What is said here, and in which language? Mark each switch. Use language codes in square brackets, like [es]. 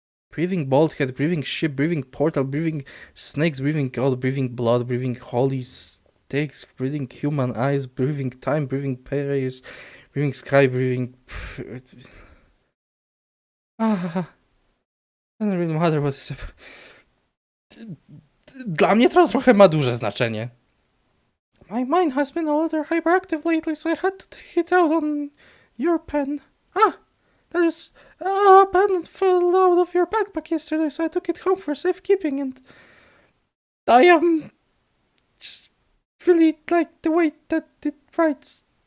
[en] Breathing bulkhead, breathing ship, breathing portal, breathing snakes, breathing God, breathing blood, breathing holy stakes, breathing human eyes, breathing time, breathing prayers, breathing sky, breathing... Doesn't really matter what's... [pl] Dla mnie to trochę ma duże znaczenie. [en] My mind has been a little hyperactive lately, so I had to take it out on your pen. That is, a pen fell out of your backpack yesterday, so I took it home for safekeeping, and I just really like the way that it writes.